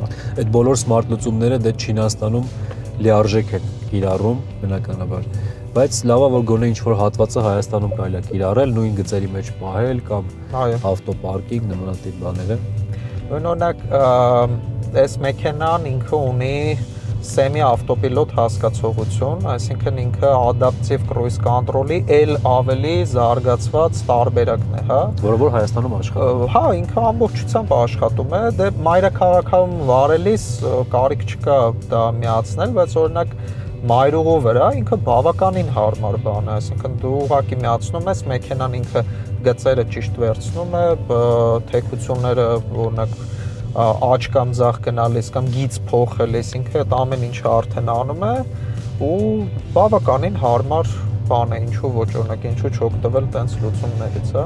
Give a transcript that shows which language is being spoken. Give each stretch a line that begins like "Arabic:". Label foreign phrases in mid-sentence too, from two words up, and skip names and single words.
Armenian: Այդ բոլոր smart լուծումները դե Չինաստանում լիարժեք են կիրառում բնականաբար, բայց լավ է որ գոնե ինչ որ հատվածը Հայաստանում կարելի է կիրառել, նույն գծերի մեջ պահել կամ ավտոպարկինգ նմանատիպ բաները։ Օրինակ, այս մեքենան ինքը ունի semi ավտոպիլոտ հասկացողություն, այսինքն ինքը
English: adaptive cruise control-
Armenian: ի էլ ավելի զարգացված տարբերակն է, հա։ Որը որ Հայաստանում աշխատում։ Հա, ինքը ամբողջությամբ աշխատում է, դե մայրաքաղաքում վարելիս կարիք չկա դա միացնել, բայց օրինակ մայրուղու վրա ինքը բավականին հարմար բան է, այսինքն դու ուղղակի միացնում ես, մեքենան ինքը գծերը ճիշտ վերցնում է, թեքությունները օրինակ աճ կամ ձախ գնալիս կամ գիծ փոխելիս ինքը այդ ամեն ինչը արդեն անում է ու բավականին հարմար բան է, ինչու ոչ, օրինակ ինչու չօգտվել տենց լուծումներից, հա։